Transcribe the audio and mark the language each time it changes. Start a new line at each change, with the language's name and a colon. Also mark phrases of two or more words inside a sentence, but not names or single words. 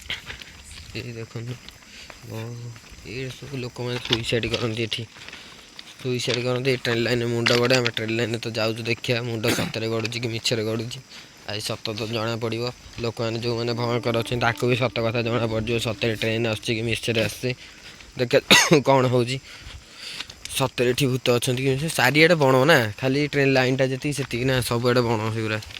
Hindi: ये देखो ये सब लोक मैंने सुइसाइड करती
Odia: ସୁଇସାଇଡ୍ କରନ୍ତି ଟ୍ରେନ୍ ଲାଇନ୍ରେ ମୁଣ୍ଡ ଗଡ଼େ। ଆମେ ଟ୍ରେନ୍ ଲାଇନ୍ରେ ତ ଯାଉଛୁ ଦେଖିବା ମୁଣ୍ଡ ସତରେ ଗଡ଼ୁଛି କି ମିଛରେ ଗଡ଼ୁଛି। ଆଜି ସତ ତ ଜଣାପଡ଼ିବ। ଲୋକମାନେ ଯେଉଁମାନେ ଭୟଙ୍କର ଅଛନ୍ତି ତାଙ୍କୁ ବି ସତ କଥା ଜଣାପଡ଼ିଯିବ ସତରେ ଟ୍ରେନ୍ ଆସୁଛି କି ମିଛରେ ଆସୁଛି। ଦେଖିବା କ'ଣ ହେଉଛି। ସତରେ ଏଠି ଭୂତ ଅଛନ୍ତି କି ଚାରିଆଡ଼େ ବଣ ନା, ଖାଲି ଟ୍ରେନ୍ ଲାଇନ୍ଟା ଯେତିକି ସେତିକି ନା, ସବୁଆଡ଼େ ବଣ ସେଗୁରା।